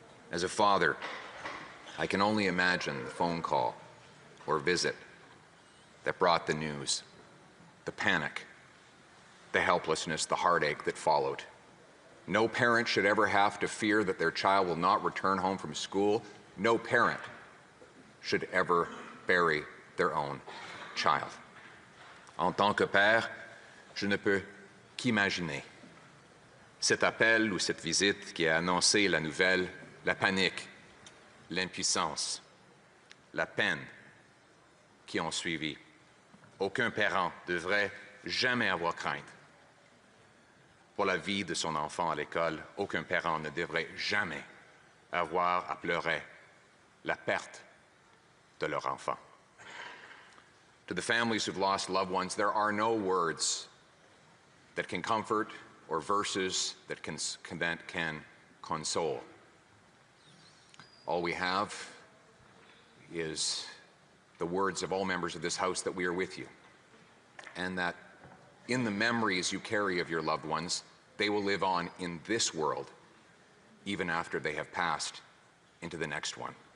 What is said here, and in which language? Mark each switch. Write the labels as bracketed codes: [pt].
[en] As a father, I can only imagine the phone call or visit that brought the news, the panic, the helplessness, the heartache that followed. No parent should ever have to fear that their child will not return home from school. No parent should ever bury their own child. [fr] En tant que père, je ne peux qu'imaginer cet appel ou cette visite qui a annoncé la nouvelle, la panique, l'impuissance, la peine qui ont suivi. Aucun parent devrait jamais avoir crainte pour la vie de son enfant à l'école. Aucun parent ne devrait jamais avoir à pleurer la perte de leur enfant. [en] To the families who've lost loved ones, there are no words that can comfort or verses that can console. All we have is the words of all members of this House that we are with you, and that in the memories you carry of your loved ones, they will live on in this world, even after they have passed into the next one.